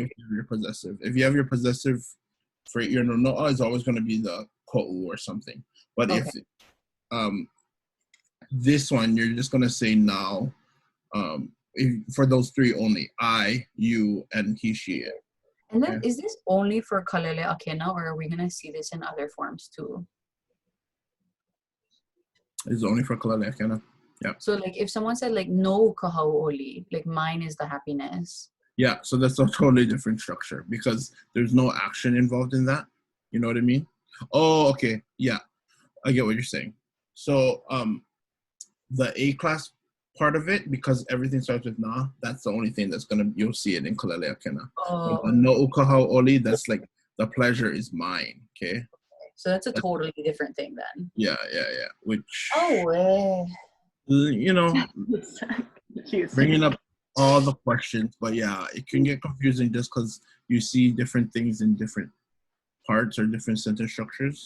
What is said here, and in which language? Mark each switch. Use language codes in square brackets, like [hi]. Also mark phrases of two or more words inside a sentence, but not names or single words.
[en] if you have your possessive. If you have your possessive for your no is always gonna be the ko'u or something. But Okay. if this one you're just gonna say now, for those three only, I, you, and he, she. And then, Okay. is this only for [haw] Kālele ʻAʻkena, [en] or are we gonna see this in other forms too? It's only for [haw] Kālele ʻAʻkena. [en] Yeah. So, like, if someone said like [haw] no kahauoli, [en] like mine is the happiness. Yeah. So that's a totally different structure because there's no action involved in that. You know what I mean? Oh, okay. Yeah, I get what you're saying. So, the A class part of it, because everything starts with na, that's the only thing you'll see it in [haw] Kālele ʻAʻkena. [en] Oh, [haw] No ukahauoli, [en] that's like the pleasure is mine. Okay. so that's a totally different thing then. Yeah. Which, Oh, you know, bringing up all the questions, but yeah, it can get confusing just because you see different things in different parts or different sentence structures.